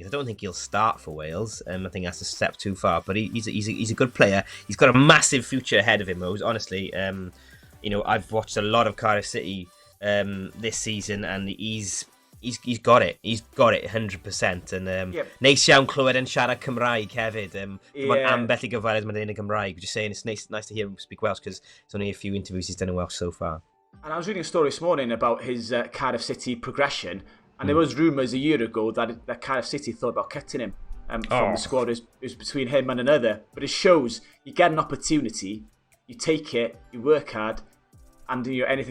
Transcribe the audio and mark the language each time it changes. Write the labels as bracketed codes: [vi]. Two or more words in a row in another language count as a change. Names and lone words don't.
[en] I don't think he'll start for Wales. I think that's a step too far. But he's a good player. He's got a massive future ahead of him, Rose. Honestly, I've watched a lot of Cardiff City this season, and he's got it. He's got it 100%. [cy] And neis iawn clywed yn siarad Cymraeg hefyd. Mae'n ambell I gyfeiriad mae'n dweud yn Gymraeg. [en] Just saying, it's nice to hear him speak Welsh because there's only a few interviews he's done in Welsh so far. And I was reading a story this morning about his Cardiff City progression, and there was rumours a year ago that Cardiff City thought about cutting him from the squad. It was between him and another. But it shows you get an opportunity, you take it, you work hard, and anything can happen.